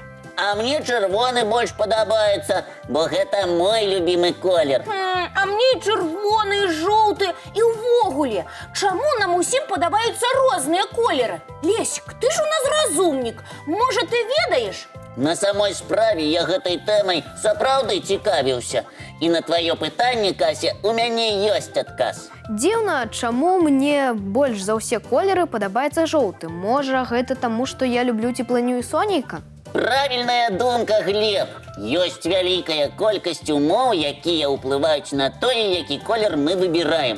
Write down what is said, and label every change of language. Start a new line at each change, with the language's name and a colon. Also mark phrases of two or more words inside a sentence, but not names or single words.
Ukrainian: А мне червоний більш подобається, бо це
Russian: мой любимий
Ukrainian: колір. А мені червоний, жовтий і увогуле. Чому нам усім подобаються різні кольори? Лесик, ти ж у нас розумник. Може, ти ведаєш?
Belarusian: На самой справі я гэтай темой сапраўды цікавіўся.
Ukrainian: І на твоє питання,
Belarusian: Кася, у мяне ёсць адказ. Дзіўна, чаму мне больш за ўсе колеры падабаецца жоўты? Можа, гэта таму, што я люблю цеплыню і сонейка?
Ukrainian: Правильная думка, Глеб.
Belarusian: Ёсць вялікая колькасць умоў, якія ўплываюць на тое, які колер мы выбіраем.